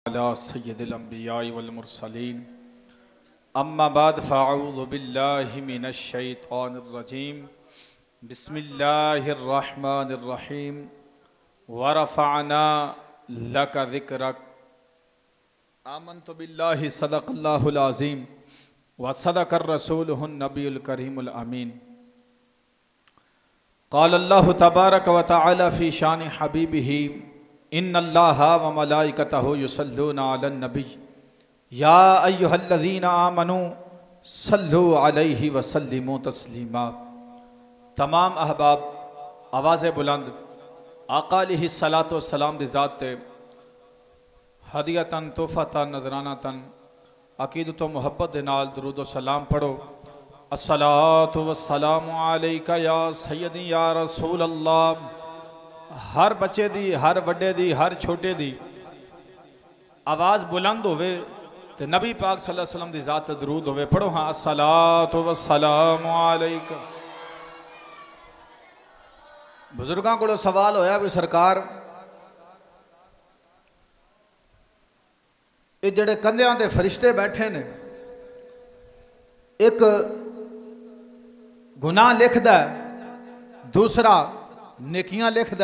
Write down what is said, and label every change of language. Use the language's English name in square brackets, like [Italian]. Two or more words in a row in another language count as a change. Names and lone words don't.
[Arabic] على سيد الأنبياء والمرسلين أما بعد فأعوذ بالله من الشيطان الرجيم بسم الله الرحمن الرحيم ورفعنا لك ذكرك آمنت بالله صدق الله العظيم وصدق رسوله النبي الكريم الأمين. قال الله تبارك وتعالى في شأن حبيبه إن الله وملائكته يصلون على النبي يا أيها الذين آمنوا صلوا عليه وسلموا تسليما. [Punjabi] تمام احباب آواز بلند آقا [Arabic] عليه الصلاة والسلام [Punjabi] دی ذات تے [Arabic] هديةً تحفةً نذرانةً [Punjabi] عقیدت و محبت دے نال درود و سلام پڑھو. [Arabic] الصلاة والسلام عليك يا سيدي يا رسول الله. [Punjabi] ہر بچے دی، ہر وڈے دی، ہر چھوٹے دی آواز بلند ہووے تے نبی پاک [Arabic] صلى الله عليه وسلم [Punjabi] دی ذات تے درود ہووے. پڑھو ہاں [Arabic] الصلاة والسلام عليك. [Punjabi] بزرگاں نوں سوال ہویا بھئی سرکار یہ جیہڑے کندھیاں دے فرشتے بیٹھے نے، اک گناہ لکھدا دوسرا نیکیاں لکھدا.